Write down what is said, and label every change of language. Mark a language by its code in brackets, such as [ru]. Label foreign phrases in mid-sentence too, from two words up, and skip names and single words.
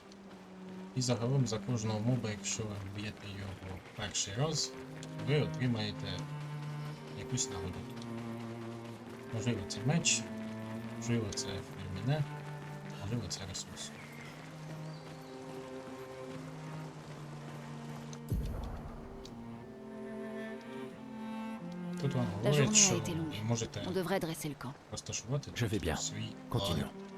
[uk] І загалом за кожного моба, якщо ви вб'єте його перший раз, ви отримаєте якусь нагоду. Можливо, це меч, можливо, це фільміне, можливо, це ресурс. Тут вам [fr] La [uk] говорять, [fr] journée a [uk] що [fr] été longue. [uk] ви можете [fr] On devrait dresser le camp. [uk] розташувати [fr] Je vais bien. [uk] свій [fr] Continuons.